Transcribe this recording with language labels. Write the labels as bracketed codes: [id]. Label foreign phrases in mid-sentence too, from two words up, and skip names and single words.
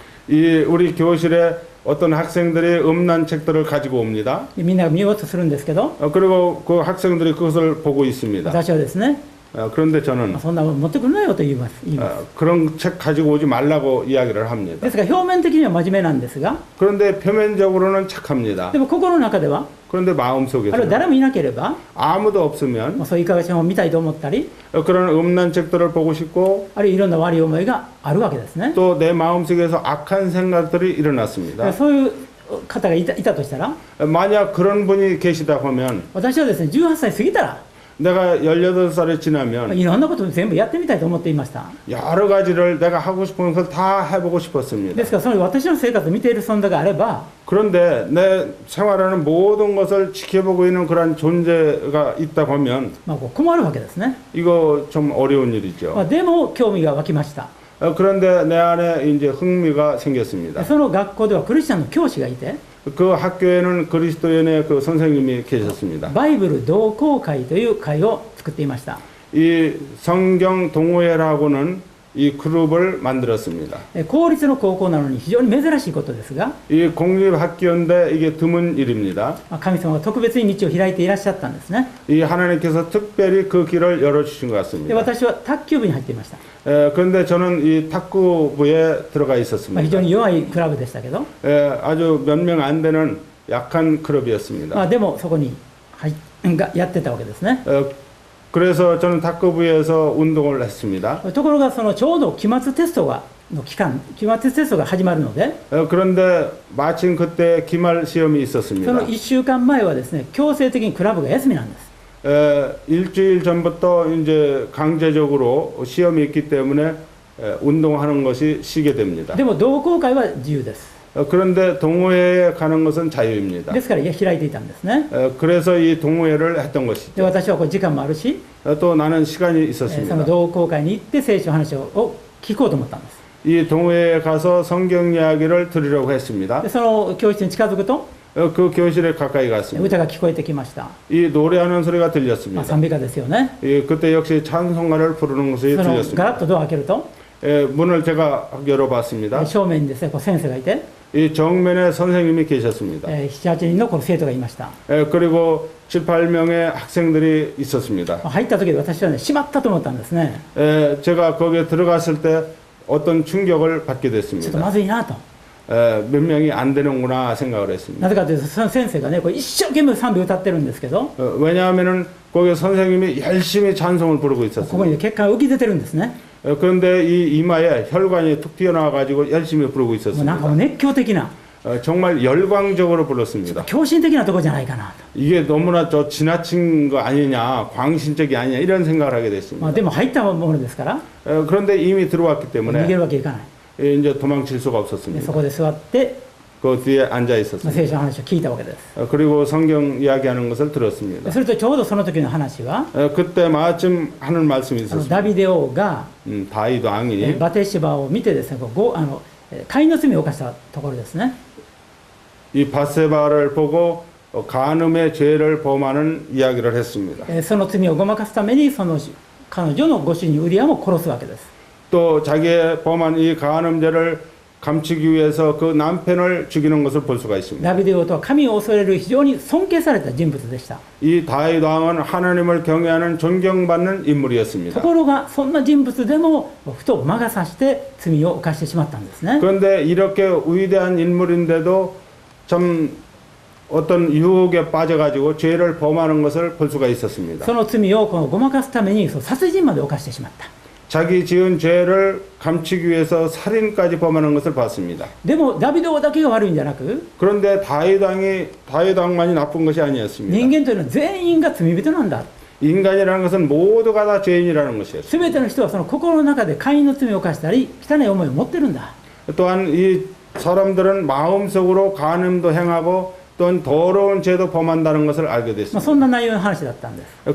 [ko] 우리 교실에 어떤 학생들이 음란 책들을 가지고 옵니다. [ja] でみんなが見ようとするんですけど、 [ko] 그리고 그 학생들이 그것을 보고 있습니다. [ja] 私はですね、 [ko] 그런데 저는 [ja] そんなもん持ってくるなよと言います。 [ko] 그런 책 가지고 오지 말라고 이야기를 합니다. [ja] ですから表面的には真面目なんですが、 [ko] 그런데 표면적으로는 착합니다. [ja] でも心の中では、 [ko] 그런데 [ja] あるいは [ko] 마음속에서는 [ja] 誰もいなければ、 [ko] 아무도 없으면 [ja] そういういかがわしい本を見たいと思ったり、 [ko] 그런 음란 책들을 보고 싶고 [ja] あるいはいろんな悪い思いがあるわけですね。 [ko] 또 내 마음속에서 악한 생각들이 일어났습니다. [ja] そういう方がいたとしたら、 [ko] 만약 그런 분이 계시다고 하면 [ja] 私はですね、18歳過ぎたら、 [ko] 내가 18살이 지나면 [ja] いろんなことを全部やってみたいと思っていました。 [ko] 여러 가지를 내가 하고 싶은 걸 다 해보고 싶었습니다. [ja] ですからその私の生活を見ている存在があれば、 [ko] 그런데 내 생활하는 모든 것을 지켜보고 있는 그런 존재가 있다고 하면 [ja] まあ、こう困るわけですね。 [ko] 이거 좀 어려운 일이죠. [ja] まあ、でも興味が湧きました。 [ko] 그런데 내 안에 이제 흥미가 생겼습니다. [ja] その学校ではクリスチャンの教師がいて、 [ko] 그 학교에는 그리스도인의 그 선생님이 계셨습니다. [ja] バイブル同好会という会を作っていました。 [ko] 이 성경 동호회라고는 이 그룹을 만들었습니다. [ja] 公立の高校なのに非常に珍しいことですが、 [ko] 이 공립학교인데 이게 드문 일입니다. [ja] 神様が特別に道を開いていらっしゃったんですね。 [ko] 이 하나님께서 특별히 그 길을 열어주신 것 [ja] で [ko] 같습니다. [ja] 私は卓球部に入っていました。 [ko] 그런데 저는 이 탁구부에 들어가 [ja] まあ、非 [ko] 있었습니다. [ja] 常に弱いクラブでしたけど、 [ko] 아주 몇 명 안 되는 약한 클럽이었습니다. [ja] まあ、でもそこにやってたわけですね。 [ko] 그래서 저는 탁구부에서 운동을 했습니다. [ja] ところがそのちょうど期末テストの期間、期末テストが始まるので、 [ko] 그런데 마침 그때 기말 시험이 [ja] そ [ko] 있었습니다. [ja] の1週間前はですね、強制的にクラブが休みなんです。 [ko] 일주일 전부터 이제 강제적으로 시험이 있기 때문에 운동하는 것이 쉬게 됩니다. [ja] でも同好会は自由です。 [ko] 그런데 동호회에 가는 것은 자유입니다. [ja] ですから開いていたんですね。 [ko] 그래서 이 동호회를 했던 [ja] で [ko] 것이죠. [ja] 私はこう時間もあるし、 [ko] 또 나는 시간이 [ja] その [ko] 있었습니다. [ja] 同好会に行って聖書の話を聞こうと思ったんです。 [ko] 이 동호회에 가서 성경 이야기를 들으려고 했습니다. [ja] でその教室に近づくと [ko] 그 교실에 가까이 갔습니다. [ja] 歌が聞こえてきました。 [ko] 이 노래하는 소리가 [ja] まあ、 [ko] 들렸습니다. [ja] 賛美歌ですよね。 [ko] 그때 역시 찬송가를 부르는 것이 [ja] そのガラ [ko] 들렸습니다. [ja] ッとドアを開けると、 [ko] 문을 제가 열어봤습니다. [ja] 正面にですね、こう先生がいて、 [ko] 이 정면에 선생님이 계셨습니다. [ja] 7、8 人のこの生徒がいました。 [ko] 그리고 7, 8명의 학생들이 있었습니다. [ja] 入った時で私はね、しまったと思ったんですね。 [ko] 제가 거기에 들어갔을 때 어떤 충격을 받게 [ja] ちょっと [ko] 됐습니다. [ja] まずいなと。 [ko] 몇 명이 안 되는구나 생각을 했습니다. [ja] なぜかというと、その先生がね、これ一生懸命賛美を歌ってるんですけど、 [ko] 왜냐하면은 거기 선생님이 열심히 찬송을 부르고 [ja] ここに [ko] 있었습니다. [ja] ね血管が浮き出てるんですね。 [ko] 그런데 이 이마에 혈관이 툭 튀어나와 가지고 열심히 부르고 [ja] もうなんか [ko] 있었습니다. [ja] もう熱狂的な、 [ko] 정말 열광적으로 불렀습니다. [ja] 狂信的なところじゃないかなと。 [ko] 이게 너무나 저 지나친 거 아니냐, 광신적이 아니냐 이런 생각을 하게 [ja] まあ、 [ko] 됐습니다. [ja] でも入ったものですから、 [ko] 그런데 이미 들어왔기 [ja] 逃げ [ko] 때문에 [ja] るわけいかない。 [ko] 이제 도망칠 수가 [ja] で [ko] 없었습니다. [ja] そこで座って、 [ko] 그 뒤에 앉아 [ja] まあ、 [ko] 있었습니다. [ja] 聖書の話を聞いたわけです。 [ko] 그리고 성경 이야기하는 것을 들었습니다. [ja] それとちょうどその時の話は、 [ko] 그때 마침 하는 말씀이 [ja] ダ [ko] 있었습니다. [ja] ビデ王が、 [ko] 다윗 왕이 [ja] バテシバを見てですね、姦淫の罪を犯したところですね。 [ko] 이 바세바를 보고 간음의 죄를 범하는 이야기를 했습니다. [ja] その罪をごまかすために、その彼女のご主人ウリアも殺すわけです。 [ko] 또 자기의 범한 이 간음죄를 감추기 위해서 그 남편을 죽이는 것을 볼 수가 있습니다. [ja] ダビデ王とは神を恐れる非常に尊敬された人物でした。 [ko] 이 다윗 왕은 하나님을 경외하는 존경받는 [ja] と [ko] 인물이었습니다. [ja] ころが、そんな人物でもふと魔が差して罪を犯してしまったんですね。 [ko] 그런데 이렇게 위대한 인물인데도 참 어떤 유혹에 빠져가지고 죄를 범하는 것을 볼 수가 있었습니다. [ja] その罪をこのごまかすために殺人まで犯してしまった。 [ko] 자기 지은 죄를 감추기 위해서 살인까지 범하는 것을 봤습니다. [ja] でもダビデ王だけが悪いんじゃなく、 [ko] 그런데 다윗 왕만이 나쁜 것이 아니었습니다. [ja] 人間というのは全員が罪人なんだ。 [ko] 인간이라는 것은 모두가 다 죄인이라는 것이었습니다. [ja] すべての人はその心の中で姦淫の罪を犯したり汚い思いを持ってるんだ。 [ko] 또한 이 사람들은 마음속으로 간음도 행하고 또한 더러운 죄도 범한다는 것을 알게 [ja] まあ、 [ko] 됐습니다. [ja] そんな内容の話だったんです。